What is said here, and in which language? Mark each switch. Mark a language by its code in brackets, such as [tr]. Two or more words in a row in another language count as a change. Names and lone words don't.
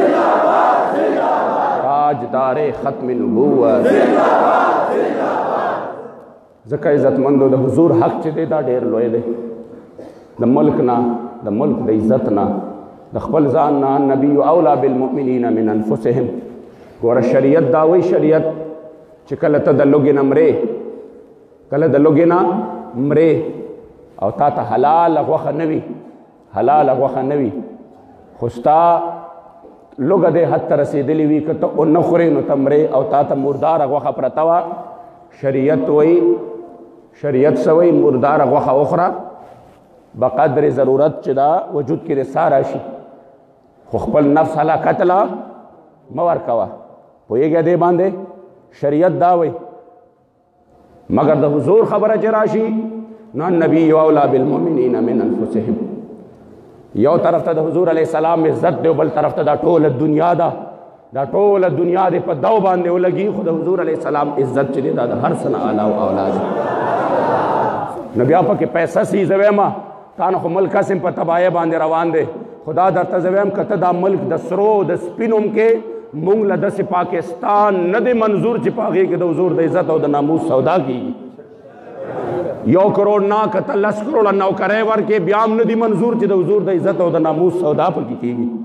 [ps] تاجدار ختم نبوت ځکه عزتمندو د حضور حق چې دی دا ډېر لوی دی د ملک نه د ملک د عزت نه د خپل ځان نه [ar] النبي اولا بالمؤمنین من انفسهم. [ps] ګوره شریعت دا وایي شریعت چې کله ته د لوږې نه مرې کله د لوږې نه مرې او تا ته حلاله غوښه نه وي حلاله غوښه نه وي خو ستا لوږه دې حد ته رسېدلې وي که ته ونه خورې نو ته مرې او تا ته مرداره غوښه پرته وه شریعت وایي شریعت څه وایي مرداره غوښه وخوره بقدر ضرورت چې دا وجود کې دې ساه راشي خو خپل نفس هلاکت له مه ورکوه پوهېږې دې باندې شریعت دا وایي مگر د حضور خبره چې راشي نو [ar] النبي اولا بالمؤمنین من انفسهم. [ps] یو طرف ته د حضور [ar] علیه السلام [ps] عزت دی او بل طرف ته دا ټوله دنیا ده دا ټوله دنیا دې په دو باندې ولګي خو د حضور [ar] علیه السلام [ps] عزت چې دی دا د هر څه نه اعلی او اعلی دی. نو بیا پکې پیسه سي زه وایم تا نه خو ملک هسې په تباهۍ باندې روان دی خدا درته زه وایم که ته دا ملک د سرو د سپینو کې مونږ له داسې پاکستان نه دی منظور چې په هغې کې د حضور د عزت او د ناموس سودا کېږي 1 کروڑ نه که ته 10 کروڑه نوکرۍ ورکې بیا هم نه دي منظور چې د حضور د عزت او د ناموس سودا پکې کېږي.